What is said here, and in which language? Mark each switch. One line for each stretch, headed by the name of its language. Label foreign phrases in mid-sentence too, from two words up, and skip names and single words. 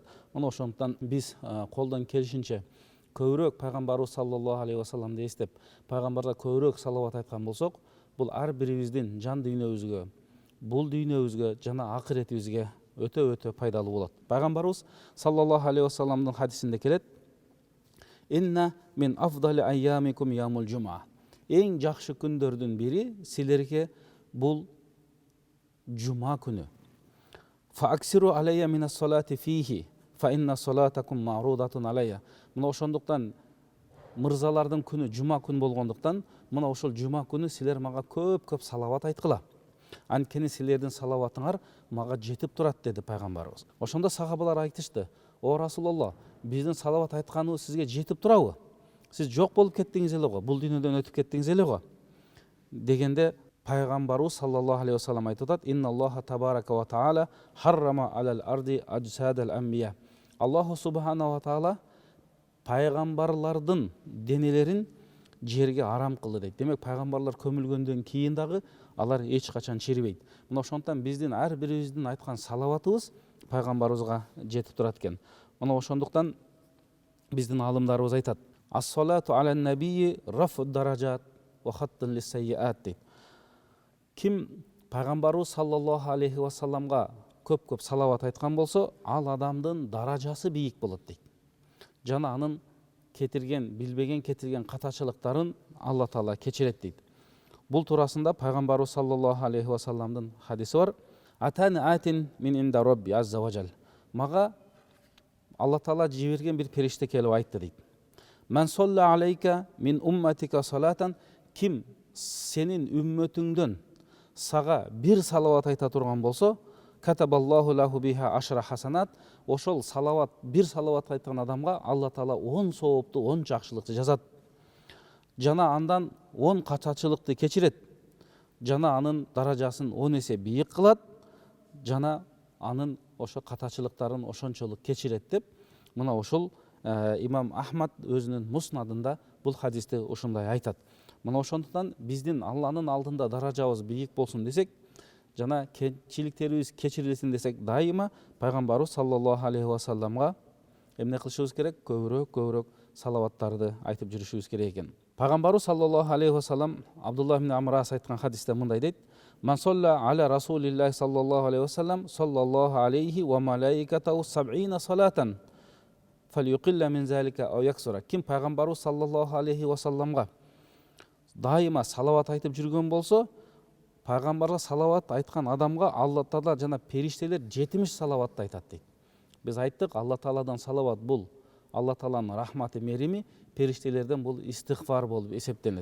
Kyrgyz: Мына ошондуктан биз колдон келишинче көбүрөөк пайгамбарыбыз
Arabic: صلى الله عليه وسلم
Kyrgyz: эстеп, пайгамбарга көбүрөөк салават айткан болсок, бул ар бирибиздин жан дүйнөбүзгө, бул дүйнөбүзгө жана акыретибизге өтө пайдалуу болот. Пайгамбарыбыз
Arabic: صلى الله عليه وسلم
Kyrgyz: хадисинде келет:
Arabic: "إن من أفضل أيامكم يوم الجمعة."
Kyrgyz: Эң жакшы күндөрдүн бири силерге бул жума күнү.
Arabic: "فأكثروا علي من الصلاة فيه فإن صلاتكم معروضة علي."
Kyrgyz: Мына ошондуктан мырзалардын күнү жума күн болгондуктан, мына ошол жума күнү силер мага көп салават айткыла. Анткени силердин салаватыңар мага жетип турат деди пайгамбарыбыз. Ошондо сахабалар айтышты: "О Расулаллах, биздин салават айтканыбыз сизге жетип турабы? Сиз жок болуп кеттиңиз эле го, бул дүйнөдөн өтүп кеттиңиз эле го." Дегенде пайгамбарыбыз
Arabic: صلى الله عليه وسلم айтат: "إن الله تبارك وتعالى حرم على الأرض أجساد الأنبياء." الله سبحانه وتعالى
Kyrgyz: пайгамбарлардын денелерин жерге арам кылды дейт. Демек, пайгамбарлар көмүлгөндөн кийин дагы алар эч качан чирибейт. Мына ошондуктан биздин ар бирибиздин айткан салаватыбыз пайгамбарыбызга жетип турат экен. Мына ошондуктан биздин алымдарыбыз айтат:
Arabic: "الصلاة على النبي رفع درجات وحط للسيئات" дейт.
Kyrgyz: Ким пайгамбарыбыз
Arabic: صلى الله عليه وسلم
Kyrgyz: көп салават айткан болсо, ал адамдын даражасы бийик болот дейт. Жана анын билбеген кетирген катачылыктарын Алла Таала кечирет дейт. Бул туурасында пайгамбарыбыз
Arabic: صلى الله عليه وسلم
Kyrgyz: хадиси бар:
Arabic: "أتاني آت من عند ربي عز وجل."
Kyrgyz: Мага Алла Таала жиберген бир периште келип айтты дейт:
Arabic: "من صلى عليك من أمتك صلاة."
Kyrgyz: Ким сенин үммөтүңдөн сага бир салават айта турган болсо,
Arabic: كتب الله له بها عشر حسنات.
Kyrgyz: Ошол салават, бир салават айткан адамга Алла Таала 10 соопту, 10 жакшылыкты жазат. Жана андан 10 качачылыкты кечирет. Жана анын даражасын 10 эсе бийик кылат. Жана анын ошо катачылыктарын ошончолук кечирет деп, мына ошол имам Ахмад өзүнүн муснадында бул хадисти ушундай айтат. Мына ошондуктан биздин Алланын алдында даражабыз бийик болсун десек, жана кемчиликтерибиз кечирилсин десек, дайыма пайгамбарыбыз
Arabic: صلى الله عليه وسلم
Kyrgyz: эмне кылышыбыз керек? Көбүрөөк салаваттарды айтып жүрүшүбүз керек экен. Пайгамбарыбыз
Arabic: صلى الله عليه وسلم
Kyrgyz: Абдулла ибн Амрас айткан хадисте мындай дейт:
Arabic: "من صلى على رسول الله صلى الله عليه وسلم صلى الله عليه وملائكته 70 صلاة. فليقلل من ذلك أو يكثر."
Kyrgyz: Ким пайгамбарыбыз
Arabic: صلى الله عليه وسلم
Kyrgyz: дайыма салават айтып жүргөн болсо, пайгамбарга салават айткан адамга Алла Таала жана периштелер 70 салаватты айтат дейт. Биз айттык, Алла Тааладан салават бул Алла Тааланын рахматы, мерими, периштелерден бул истигфар болуп эсептелет.